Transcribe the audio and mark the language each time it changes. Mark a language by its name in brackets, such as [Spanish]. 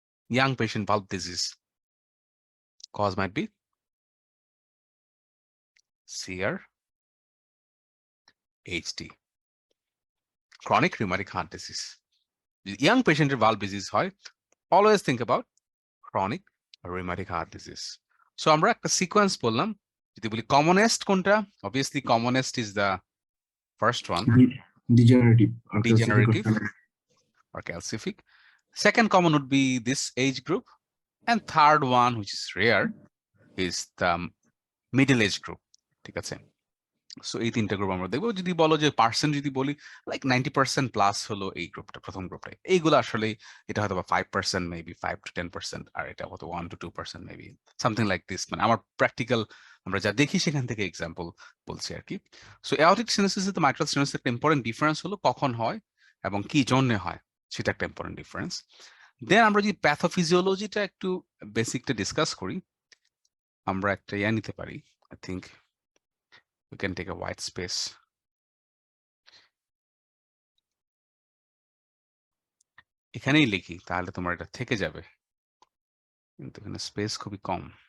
[English] Young patient valve disease cause might be CRHD, chronic rheumatic heart disease. Young পেশেন্টের valve disease হয়, always think about chronic rheumatic heart disease. So [Bangla] আমরা একটা sequence বললাম। যদি বলি commonest কোনটা, [English] Obviously commonest is the first one, Degenerative or calcific or degenerative or calcific. Second common would be this age group, and third one, which is rare, is the middle age group. [Bangla] ঠিক আছে, so এই তিনটা group আমরা দেখবো। যদি বলো যে percent যদি বলি লাইক 90% প্লাস হলো এই গ্রুপটা, প্রথম গ্রুপটাই। এইগুলো আসলে এটা হয়তো বা 5% মেবি 5 to 10%, আর এটা হয়তো 1 to 2% maybe, [English] Something like this. [Bangla] মানে আমার প্র্যাকটিক্যাল আমরা যা দেখি সেখান থেকে এক্সাম্পল বলছি আর কি। সো অ্যাortic স্টেনোসিস তো মাইট্রাল স্টেনোসিস একটা ইম্পর্টেন্ট ডিফারেন্স হলো কখন হয় এবং কি জন্যে হয়, সেটা একটা ইম্পর্টেন্ট ডিফারেন্স। দেন আমরা যদি প্যাথোফিজিওলজিটা একটু বেসিকটা ডিসকাস করি, আমরা একটা ইয়া নিতে পারি। [English] I think we can take a white space. [Bangla] এখানেই লিখি তাহলে তোমার এটা থেকে যাবে, কিন্তু এখানে স্পেস খুবই কম।